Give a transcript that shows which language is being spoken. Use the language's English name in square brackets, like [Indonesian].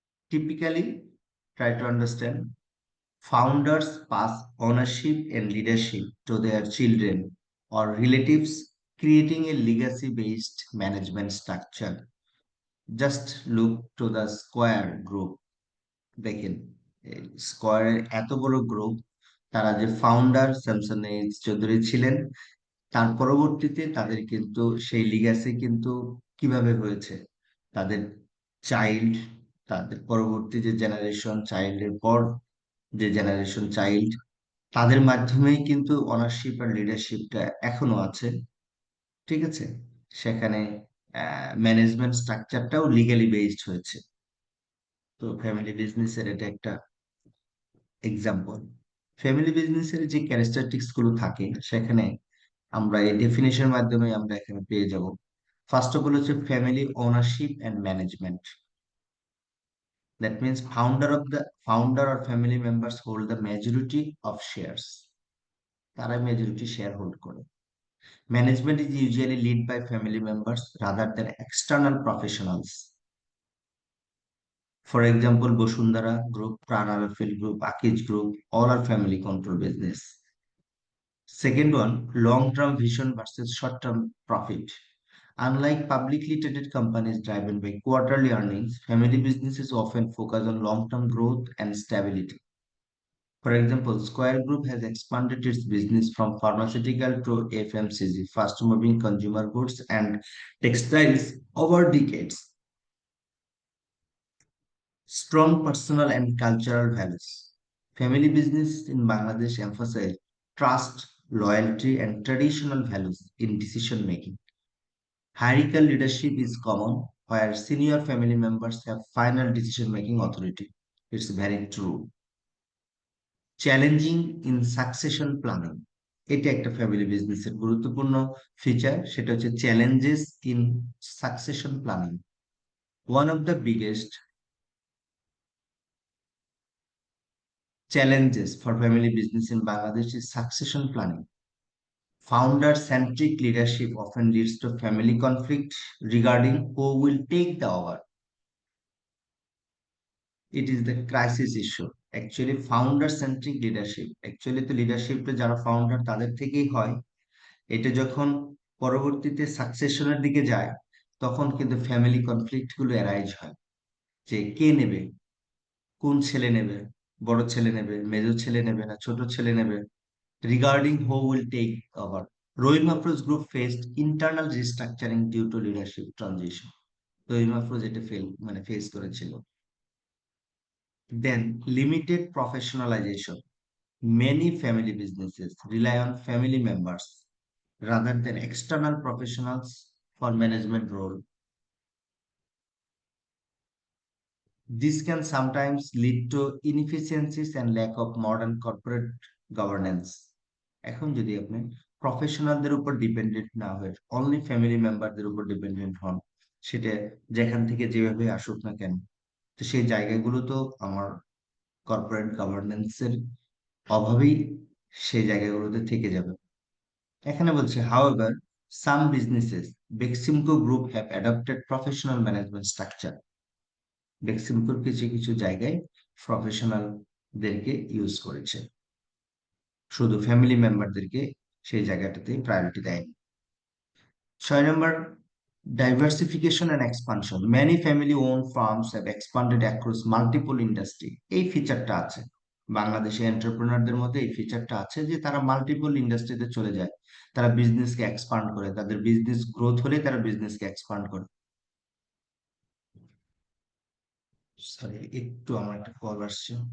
[English] Typically, try to understand. Founders pass ownership and leadership to their children or relatives, creating a legacy-based management structure. Just look to the Square Group. [Bangla] দেখেন, স্কয়ারের এত বড় group, তারা যে founder Samson H Chowdhury ছিলেন, তার পরবর্তীতে তাদের কিন্তু সেই লিগ্যাসি কিন্তু কিভাবে হয়েছে, তাদের চাইল্ড, তাদের পরবর্তী যে জেনারেশন, চাইল্ডের পর যে জেনারেশন চাইল্ড, তাদের মাধ্যমেই কিন্তু অনারশিপ আর লিডারশিপটা এখনো আছে। ঠিক আছে। সেখানে ম্যানেজমেন্ট স্ট্রাকচারটাও লিগ্যালি বেসড হয়েছে। তো ফ্যামিলি বিজনেসের এটা একটা এক্সাম্পল। ফ্যামিলি বিজনেসের যে ক্যারেক্টারিস্টিক্স গুলো থাকে সেখানে আমরা এই ডেফিনেশনের মাধ্যমে আমরা এখানে পেয়ে যাব। [English] First of all হচ্ছে family ownership and management. That means founder or family members hold the majority of shares. [Bangla] তারা মেজরিটি শেয়ার হোল্ড করে। [English] Management is usually led by family members rather than external professionals. For example, Bosundara Group, Prana Field Group, Akij Group, all are family control business. Second one, long-term vision versus short-term profit. Unlike publicly traded companies driven by quarterly earnings, family businesses often focus on long-term growth and stability. For example, Square Group has expanded its business from pharmaceutical to FMCG, fast-moving consumer goods and textiles over decades. Strong personal and cultural values. Family business in Bangladesh emphasize trust, loyalty, and traditional values in decision making. Hierarchical leadership is common, where senior family members have final decision making authority. It's very true. Challenging in succession planning, [Bangla] এটা একটা family বিজনেসের গুরুত্বপূর্ণ feature, সেটা হচ্ছে [English] Challenges in succession planning. One of the biggest challenges for family business in Bangladesh is succession planning. Founder-centric leadership often leads to family conflict regarding who will take the over. It is the crisis issue. Actually, founder-centric leadership. Actually, the leadership [Bangla] যারা founder তাদের থেকেই হয়। এটা যখন পরবর্তীতে সাকসেশনের দিকে যায়, তখন কিন্তু ফ্যামিলি কনফ্লিক্ট গুলো অ্যারাইজ হয়, যে কে নেবে, কোন ছেলে নেবে, বড় ছেলে নেবে, মেজো ছেলে নেবে না ছোট ছেলে নেবে, [English] Regarding who will take over. Rahimafrooz group faced internal restructuring due to leadership transition. [Bangla] রহিম আফরোজ এটা ফেস করেছিল। [English] Then limited professionalization. Many family businesses rely on family members rather than external professionals for management role. This can sometimes lead to inefficiencies and lack of modern corporate governance. [Bangla] এখন যদি আপনি প্রফেশনালদের উপর dependent না হয়ে only family মেম্বারদের উপর dependent হন, সেটা যেখান থেকে যেভাবে আসুক না কেন, তো সেই জায়গাগুলো তো আমার কর্পোরেট গভর্নেন্সের অভাবেই সেই জায়গাগুলোতে থেকে যাবে। এখানে বলছে [English] however some businesses Beximco group have adopted professional management structure. [Bangla] বেক্সিমকোর কিছু কিছু জায়গায় প্রফেশনালদেরকে ইউজ করেছে, শুধু ফ্যামিলি মেম্বারদেরকে সেই জায়গাটাতে প্রায়োরিটি দেয়নি। [English] 6 নম্বর, diversification and expansion. Many family owned firms have expanded across multiple industry. [Bangla] এই ফিচারটা আছে বাংলাদেশে এন্টারপ্রেনারদের মধ্যে, এই ফিচারটা আছে যে তারা মাল্টিপল ইন্ডাস্ট্রিতে চলে যায়, তারা বিজনেসকে এক্সপান্ড করে, তাদের বিজনেস গ্রোথ হলে তারা বিজনেসকে এক্সপান্ড করে। সরি, একটু আমার একটা কল আসছে।